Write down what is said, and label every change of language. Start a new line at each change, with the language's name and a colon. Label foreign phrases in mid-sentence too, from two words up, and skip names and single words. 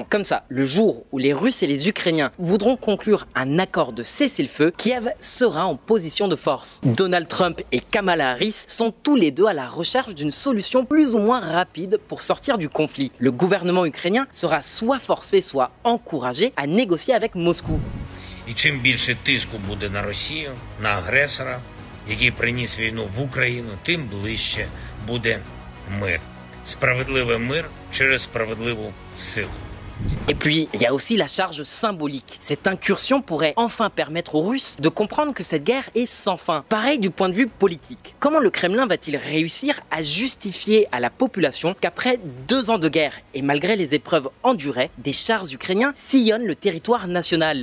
French: Comme ça, le jour où les Russes et les Ukrainiens voudront conclure un accord de cessez-le-feu, Kiev sera en position de force. Donald Trump et Kamala Harris sont tous les deux à la recherche d'une solution plus ou moins rapide pour sortir du conflit. Le gouvernement ukrainien sera soit forcé, soit encouragé à négocier avec Moscou.
Ukrainian: І чим більше тиску буде на Росію, на агресора, який приніс війну в Україну, тим ближче буде мир. Справедливий мир через справедливу силу.
French: Et puis, il y a aussi la charge symbolique. Cette incursion pourrait enfin permettre aux Russes de comprendre que cette guerre est sans fin. Pareil du point de vue politique. Comment le Kremlin va-t-il réussir à justifier à la population qu'après 2 ans de guerre, et malgré les épreuves endurées, des chars ukrainiens sillonnent le territoire national?